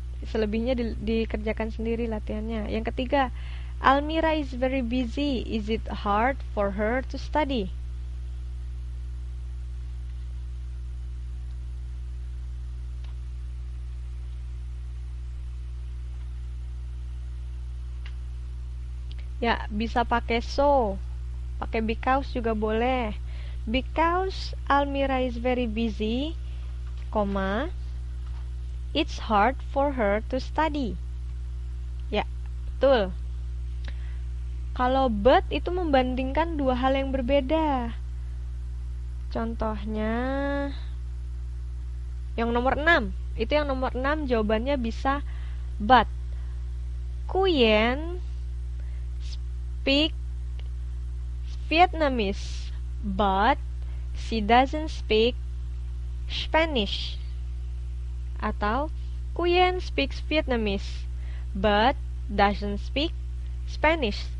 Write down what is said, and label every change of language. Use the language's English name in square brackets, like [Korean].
[Indonesian] Selebihnya dikerjakan sendiri latihannya. Yang ketiga, [English] Almira is very busy. Is it hard for her to study? [Indonesian] Ya, bisa pakai so, pakai because juga boleh. [English] Because Almira is very busy, it's hard for her to study. [Indonesian] Ya, betul. Kalau but itu membandingkan dua hal yang berbeda. Contohnya yang nomor 6. Itu yang nomor 6 jawabannya bisa but. [English] Kuyen speak Vietnamese, but she doesn't speak Spanish. Atau Kuyen speaks Vietnamese, but doesn't speak Spanish.